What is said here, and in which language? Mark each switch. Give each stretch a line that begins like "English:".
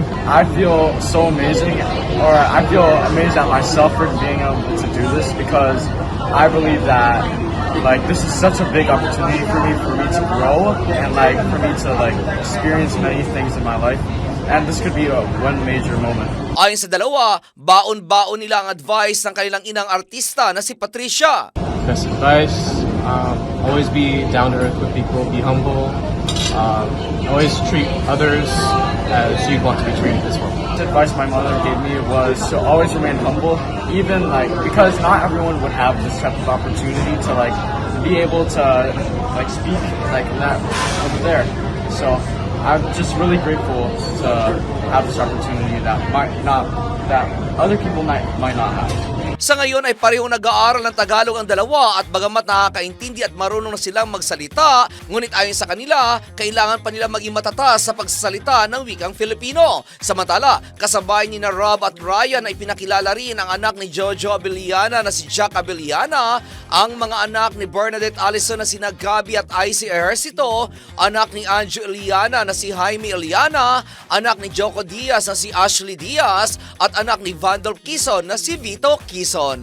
English: I feel so amazing, or I feel amazed at myself for being able to do this, because I believe that this is such a big opportunity for me to grow and for me to experience many things in my life. And this could be one major moment.
Filipino: Ayon sa dalawa, baon-baon nila ang advice ng kanilang inang artista na si Patricia.
English: Best advice, always be down to earth with people, be humble, always treat others as you'd want to be treated as well. The advice my mother gave me was to always remain humble, even because not everyone would have this type of opportunity to be able to speak in that over there. So I'm just really grateful to have this opportunity that other people might not have.
Filipino: Sa ngayon ay pareho nag-aaral ng Tagalog ang dalawa at bagamat nakakaintindi at marunong na silang magsalita, ngunit ayon sa kanila, kailangan pa nila maging matatas sa pagsasalita ng wikang Filipino. Samantala, kasabay ni na Rob at Ryan ay pinakilala rin ang anak ni Jojo Abellana na si Jack Abellana, ang mga anak ni Bernadette Allison na sina Gabby at Icy Ejercito, anak ni Anjo Eliana na si Jaime Eliana, anak ni Joko Diaz na si Ashley Diaz, at anak ni Vandal Quezon na si Vito Quezon.